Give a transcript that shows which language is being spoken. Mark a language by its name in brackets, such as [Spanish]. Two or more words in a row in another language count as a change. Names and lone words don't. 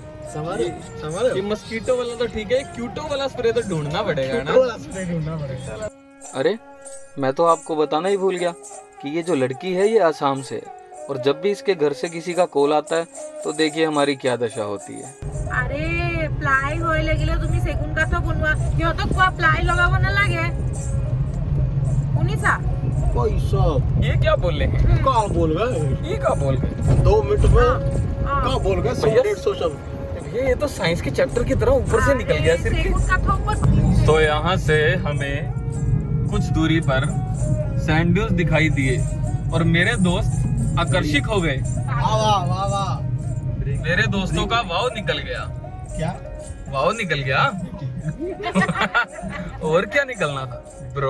[Hindi] ये मस्कीटो वाला तो ठीक है, क्यूटो वाला स्प्रे तो ढूंढना पड़ेगा ना। अरे, मैं तो आपको बताना ही भूल गया कि ये जो लड़की है ये आसाम से है, और जब भी इसके घर से किसी का कॉल आता है तो देखिए हमारी क्या दशा होती है। [Assamese] আরে প্লাই হয়ে লাগিলে তুমি সেগুন কাঠ বনোৱা, সিহঁতক কোৱা প্লাই লগাব নালাগে, শুনিছা? [Hindi] भाई साहब, ये क्या बोल रहे हैं? क्या बोल गए? ये क्या बोल गए? 2 मिनट में क्या बोल गए? 100-150 शब्द। ये तो साइंस के चैप्टर की तरह ऊपर से निकल गया सिर्फ। [Assamese] সেগুন কাঠ ऊपर। [Hindi] तो यहाँ से हमें कुछ दूरी पर [English] sand dunes [Hindi] दिखाई दिए, और मेरे दोस्त आकर्षित हो गए। वाह वाह वाह वाह। मेरे दोस्तों का वाव निकल गया। क्या? वाव निकल गया। और क्या निकलना था ब्रो?